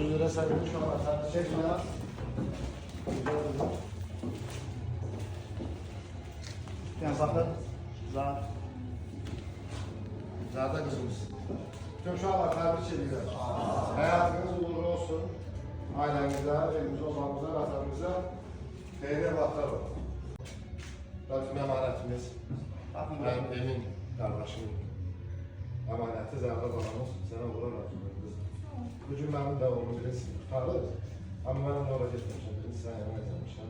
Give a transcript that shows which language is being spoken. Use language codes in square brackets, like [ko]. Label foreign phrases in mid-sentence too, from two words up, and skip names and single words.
[tr] sevgili şu an sen çek ya. Yani bakın. Zaten kızımız. Tüm şu an tebrik ediyoruz. Hayatınız uğurlu olsun. Ailemize, evimize, obamıza, vatanımıza [az] xeyirli vaxtlar olsun. Bizim emanətimiz, mənim Emin qardaşım əmanəti Zərdə balamız sənə uğurlar arzulayırıq. Bugün mənim də onu birinci tutarız. Amma mən onu oraya getməmişəm, birinci sən yanına gəlmişəm.